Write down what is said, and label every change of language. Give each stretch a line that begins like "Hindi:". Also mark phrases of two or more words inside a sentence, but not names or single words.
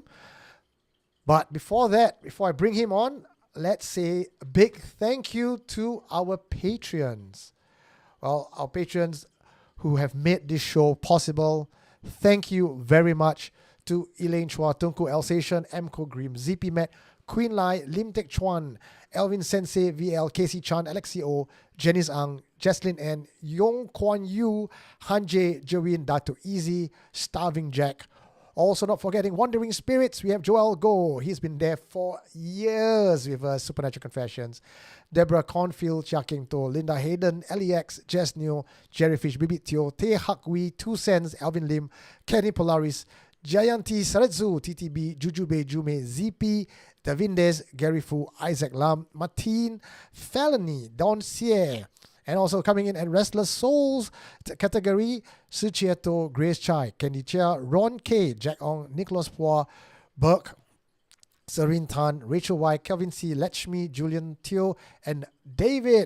English: But before I bring him on, let's say a big thank you to our Patreons. Well, our patrons who have made this show possible. Thank you very much to Elaine Chua, Tunku Alsatian, Mko Grim, ZP Matt, Queen Lai, Lim Tek Chuan, Elvin Sensei, VL, Casey Chan, Alexi O, Janice Ang, Jesslyn N, Yong Kwan Yu, Hanjay, Jawin, Dato Easy, Starving Jack. Also not forgetting Wandering Spirits, we have Joel Go. He's been there for years with us, Supernatural Confessions. Deborah Cornfield, Chia King To, Linda Hayden, LEX, Jess Neo, Jerryfish, Bibit Teo, Te Hak Wee, 2 Cents, Alvin Lim, Kenny Polaris, Jayanti Saredzu, TTB, Jujube Jume, ZP, Davindes, Gary Fu, Isaac Lam, Martin, Felony, Don Sier. And also coming in at Restless Souls category, Suchieto, Grace Chai, Candy Chia, Ron K, Jack Ong, Nicholas Pua, Burke, Serene Tan, Rachel Y, Kelvin C, Lechmi, Julian Teo, and David.